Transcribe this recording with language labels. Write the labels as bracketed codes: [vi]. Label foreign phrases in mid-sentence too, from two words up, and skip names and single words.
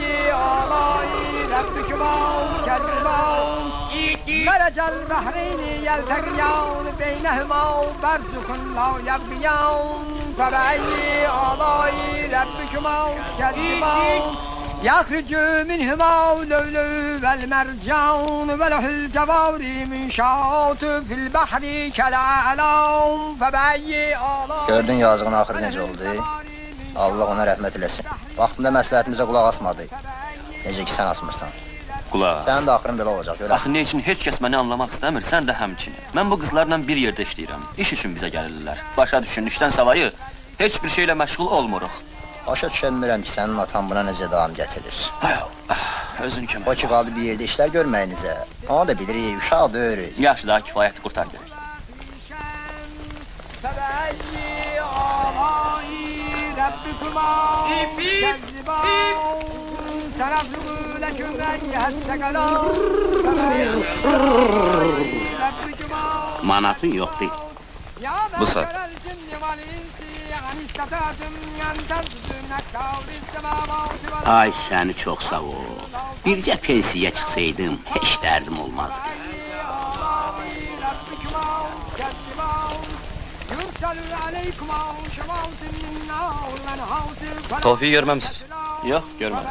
[ar] آلاء ربكما تكذبان مرج البحرين يلتقيان بينهما برزخ لا يبغيان فبأي آلاء ربكما تكذبان يخرج منهما اللؤلؤ والمرجان وله الجوار منشآت في البحر كالأعلام فبأي آلاء [az] Gördün yazığın axırı necə oldu? Allah ona rəhmət eləsin. Vaxtında məsləhətimizə qulaq asmadı. Necə ki sən asmırsan. Qulaq as. Sənin də axırın belə olacaq, görək. Axı nə üçün heç kəs məni anlamaq istəmir, sən də həmçinin. Mən bu qızlarla bir yerdə işləyirəm. İş üçün bizə gəlirlər. Başa düşün, işdən savayı heç bir şeylə məşğul olmuruq. Başa düşəmirəm ki, sənin atan buna necə davam gətirir. Özün kömək. O ki, qaldı bir yerdə işlər görməyinizə. Onu da bilirik, uşaq da öyrür. Yaxşı daha kifayətli qurtar görək. [ar] فبأي آلاء ربكما تكذبان سنفرغ لكم أيها الثقلان فبأي آلاء ربكما [az] Manatın yoxdur. يا Bu saat. [ar] ذكر الجن والإنس أن استطعتم أن تنفذوا من أقطار السماوات والأرض [az] Ay səni çox sağ ol. Bircə pensiya çıxsaydım, heç dərdim olmazdı. Tofiği görməmsiz. Yox, görmədim.